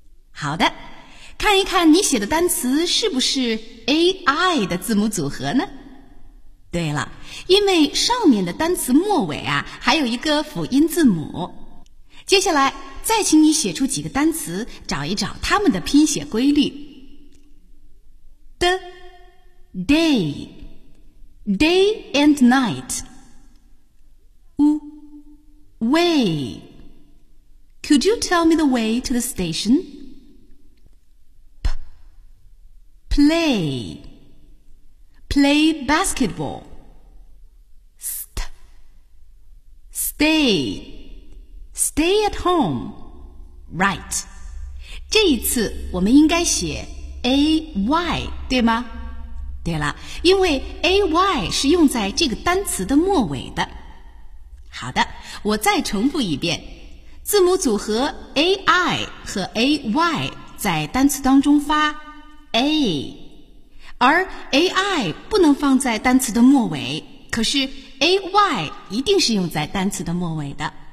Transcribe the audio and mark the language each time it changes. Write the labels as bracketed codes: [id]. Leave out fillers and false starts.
[zh] 好的，看一看你写的单词是不是 AI 的字母组合呢？对了，因为上面的单词末尾啊还有一个辅音字母，接下来再请你写出几个单词，找一找它们的拼写规律。的 [en] day day and night way could you tell me the way to the station play play basketballStay, stay at home. Right. [zh] 这一次我们应该写 AY, 对吗？对了，因为 AY 是用在这个单词的末尾的。好的，我再重复一遍。字母组合 AI 和 AY 在单词当中发 A， 而 AI 不能放在单词的末尾，可是AY 一定是用在单词的末尾的。